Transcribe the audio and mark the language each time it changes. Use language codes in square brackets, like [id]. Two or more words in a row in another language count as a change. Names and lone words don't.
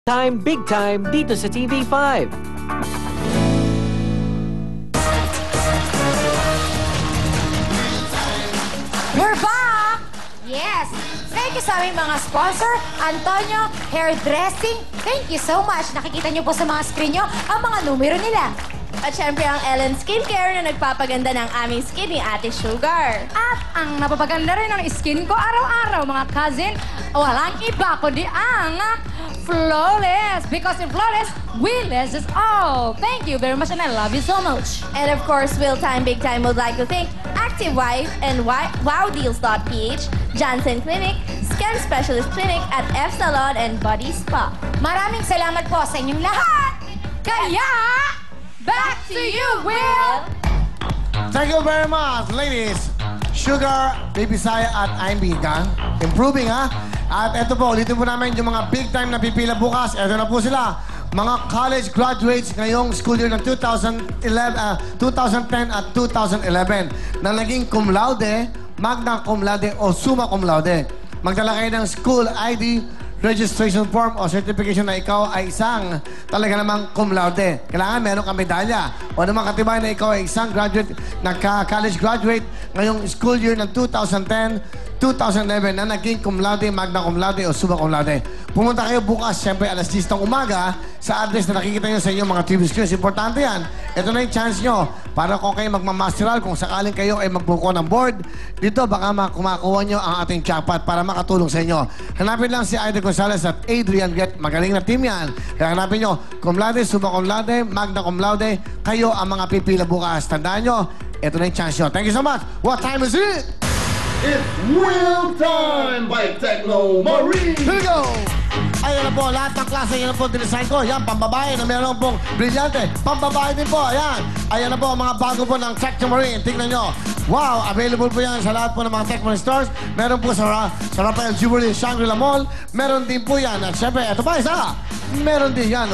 [en] Big time [tl] dito sa TV5. [en] We're back! Yes! Thank you [tl] sa aming mga sponsor, Antonio Hairdressing. [en] Thank you so much. [tl] Nakikita niyo po sa mga screen niyo ang mga numero nila. At syempre ang Ellen Skincare na nagpapaganda ng aming skin ni Ate Sugar. At ang napapaganda rin ng skin ko araw-araw, mga cousin, walang iba kundi ang Flawless. [en] Because in Flawless, we less is all. Thank you very much and I love you so much. And of course, Will Time Big Time would like to thank Active Wife and WowDeals.ph, Johnson Clinic, Skin Specialist Clinic at F Salon and Body Spa. [tl] Maraming salamat po sa inyong lahat. Kaya, [en] back to you, Will! Thank you very much, ladies. Sugar, Baby Saya at I'm Bigan. Improving, [tl] ha? At eto po, ulitin po namin yung mga [en] big time [tl] na pipila bukas. Eto na po sila. Mga [en] college graduates [tl] ngayong [en] school year [tl] ng 2010 at 2011 na naging [la] cum laude, magna cum laude [tl] o [la] summa cum laude. [tl] Magdala kayo ng [en] school ID, [tl] registration form o certification na ikaw ay isang talaga namang [la] cum laude. [tl] Kailangan meron kang medalya o naman katibay na ikaw ay isang graduate, [en] college graduate [tl] ngayong [en] school year [tl] ng 2010-2011 na naging [la] cum laude, magna cum laude [tl] o [la] summa cum laude. [tl] Pumunta kayo bukas, siyempre alas 10 ng umaga sa address na nakikita nyo sa inyong mga [en] TV screens. [tl] Importante yan. Ito na yung chance nyo para kung kayo magmamasteral, kung sakaling kayo ay magbuko ng board, dito baka kumakuha nyo ang ating jackpot para makatulong sa inyo. Hanapin lang si Aida Gonzalez at Adrian Get. Magaling na team yan. Kaya hanapin nyo, [la] cum laude, summa cum laude, magna cum laude, [tl] kayo ang mga pipila bukas. Tandaan nyo, ito na yung chance nyo. [en] Thank you so much. What time is it? It's Will Time by Techno Marine. Here we go! [tl] Ayan na po, lahat ng klase, yan na po dinesign ko. Yan, pambabae na meron pong brilyante. Pambabae din po, ayan. Ayan na po, mga bago po ng Techno Marine. Tingnan nyo. Wow, available po yan sa lahat po ng mga Techno Marine stores. Meron po sa Rafael Jewelry, Shangri-La Mall. Meron din po yan. At syempre, ito pa, isa. Meron din yan.